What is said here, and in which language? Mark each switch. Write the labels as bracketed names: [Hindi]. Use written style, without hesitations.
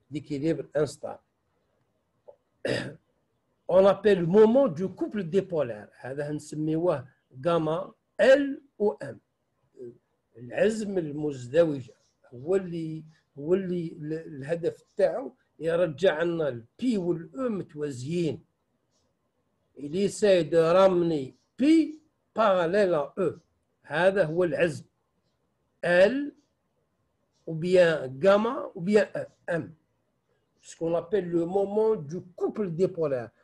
[French] D'équilibre instable. On appelle le moment du couple dipolaire. [Arabic] هذا نسميوه غاما ال و ام. العزم المزدوجه هو اللي الهدف تاعو يرجع لنا البي والاو متوازيين. [French] il essaie de ramener بي parallèle à E. [Arabic] هذا هو العزم [French] L ou bien gamma ou bien M. Ce qu'on appelle le moment du couple dipolaire.